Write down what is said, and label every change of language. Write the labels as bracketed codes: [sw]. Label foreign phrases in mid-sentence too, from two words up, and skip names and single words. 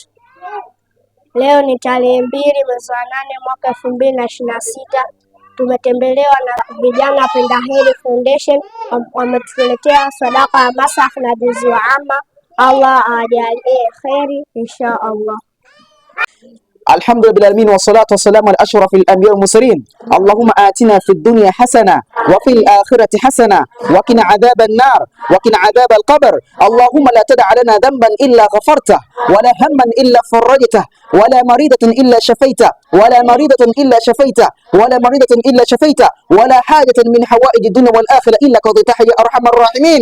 [sw] Leo ni tarehe 2 mwezi wa 8 mwaka 2026. Tumetembelewa na vijana Penda Heri Foundation, wametuletea sadaka ya masaf na juzu wa amma. Allah ajalie kheri [ar] إن شاء الله. الحمد لله العالمين والصلاة والسلام على أشرف الأنبياء والمرسلين. اللهم آتنا في الدنيا حسنة وفي الآخرة حسنة وقنا عذاب النار وقنا عذاب القبر. اللهم لا تدع لنا ذنبا إلا غفرته ولا هما إلا فرجته ولا مريضة إلا شفيته ولا مريضة إلا شفيته ولا مريضة إلا شفيته ولا حاجة من حوائج الدنيا والآخرة إلا قضيتها يا أرحم الراحمين.